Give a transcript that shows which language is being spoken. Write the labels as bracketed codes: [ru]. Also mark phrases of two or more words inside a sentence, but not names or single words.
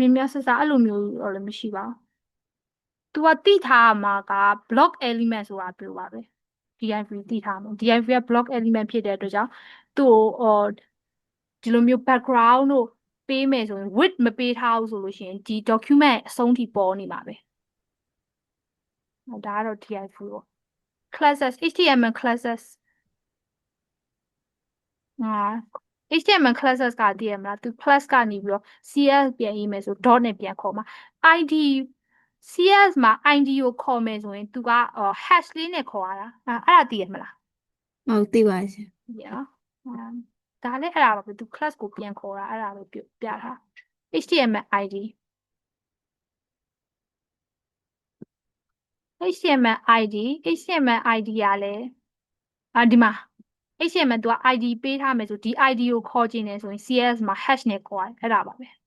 [my] င်များဆဆအဲ့လိုမျိုးတော့လည်းမရှိပါဘူးသူကတိထားမှာက [en] block element [my] ဆိုတာပြောပါပဲ div တိထားမှာ div က [en] block element [my] ဖြစ်တဲ့အတွက်ကြောင့်သူ့ကိုဒီလိုမျိုး background တို့ပေးမယ်ဆိုရင် width မပေးထားဘူးဆိုလို့ရှိရင်ဒီ document အဆုံးထိပေါ်နေမှာပဲ ဒါကတော့ div ပေါ့ [en] classes HTML classes HTML classes [my] ကတည်ရမလားသူ class ကနေပြီးတော့ CS ပြန်ရေးမယ်ဆို dot နဲ့ပြန်ခေါ်မှာ [en] ID CS [my] မှာ ID ကိုခေါ်မယ်ဆိုရင်သူကhash လေးနဲ့ခေါ်ရတာအဲ့ဒါတည်ရမလား ဟုတ်သိပါရှင် ဒီနော်ဒါလည်းအဲ့ဒါပါပဲသူ class ကိုပြန်ခေါ်တာအဲ့ဒါပဲပြထား [en] HTML ID HTML ID [my] ကလည်းဒီမှာ HTML သူက ID ပေးထားမယ်ဆိုဒီ ID ကိုခေါ်ချင်တယ်ဆိုရင် CS မှာ hash နဲ့ခေါ်ရတယ်အဲ့ဒါပါပဲ